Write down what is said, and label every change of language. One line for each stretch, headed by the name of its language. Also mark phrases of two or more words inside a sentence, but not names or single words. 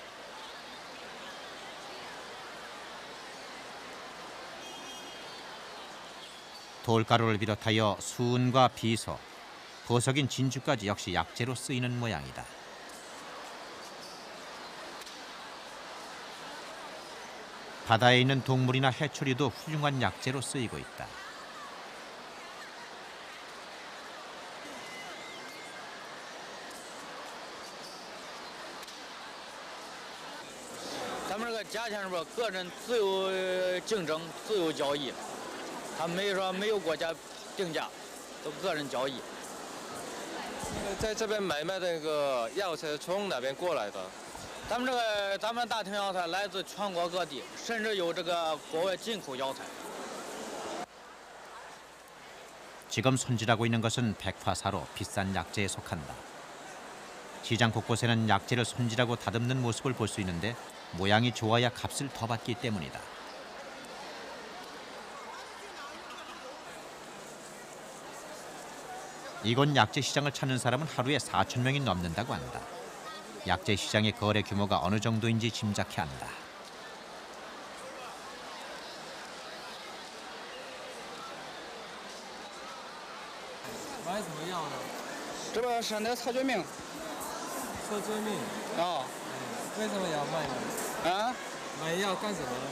Korean: 돌가루를 비롯하여 수은과 비소, 보석인 진주까지 역시 약재로 쓰이는 모양이다. 바다에 있는 동물이나 해초류도 훌륭한 약재로 쓰이고 있다.
Chinese: 咱们这个价钱是吧？个人自由竞争、自由交易，他没有国家定价，都个人交易。在这边买卖的那个药材从哪边过来的？咱们大庭药材来自全国各地，甚至有这个国外进口药材。
Korean: 지금 손질하고 있는 것은 백화사로 비싼 약재에 속한다. 시장 곳곳에는 약재를 손질하고 다듬는 모습을 볼 수 있는데 모양이 좋아야 값을 더 받기 때문이다. 이곳 약재 시장을 찾는 사람은 하루에 4,000명이 넘는다고 한다. 약재 시장의 거래 규모가 어느 정도인지 짐작해 한다.
Chinese: 买什么药呢？这边是那草决明。说救命啊。为什么要卖呢？啊？买药干什么呢？